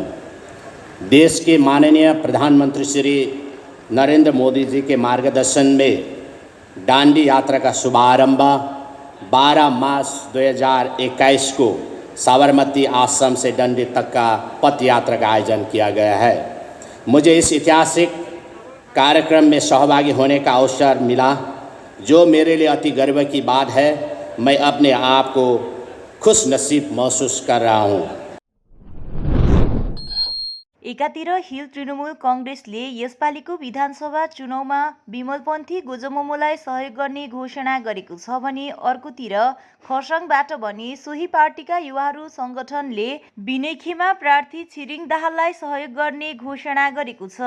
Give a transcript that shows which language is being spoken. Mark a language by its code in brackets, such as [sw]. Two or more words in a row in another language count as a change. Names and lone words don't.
[hi] देश के माननीय प्रधानमंत्री श्री नरेंद्र मोदी जी के मार्गदर्शन में दांडी यात्रा का शुभारंभ 12 मार्च 2021 को साबरमती आश्रम से दांडी तक का पथ यात्रा का आयोजन किया गया है। मुझे इस ऐतिहासिक कार्यक्रम में सहभागी होने का अवसर मिला, जो मेरे लिए अति गर्व की बात है। मैं अपने आप को खुश नसीब महसुस कर रहा हूँ। [ne] एकातिर हिल तृणमूल कङ्ग्रेसले यसपालिको विधानसभा चुनावमा विमलपन्थी गोजमोमोलाई सहयोग गर्ने घोषणा गरेको छ भने अर्कोतिर खरसाङबाट भने सोही पार्टीका युवाहरू सङ्गठनले बिनैखेमा प्रार्थी छिरिङ दाहाललाई सहयोग गर्ने घोषणा गरेको छ।